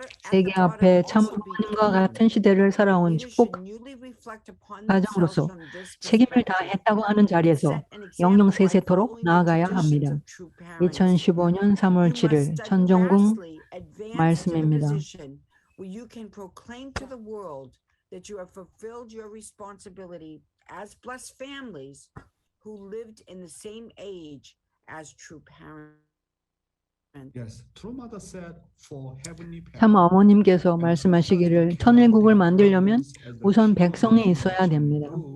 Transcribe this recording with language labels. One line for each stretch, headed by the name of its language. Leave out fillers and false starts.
Korean: 세계 앞에 참 부모님과 같은 시대를 살아온 축복 가정으로서 책임을 다했다고 하는 자리에서 영영 세세토록 나아가야 합니다. 2015년 3월 7일 천정궁 말씀입니다.
English: You can proclaim to the world that you have fulfilled your responsibility as blessed families who lived in the same age as true parents. Yes, true mother said for heavenly
Korean: 참
English: parents,
Korean: 어머님께서 말씀하시기를 천일국을 만들려면 우선 백성이 있어야 됩니다.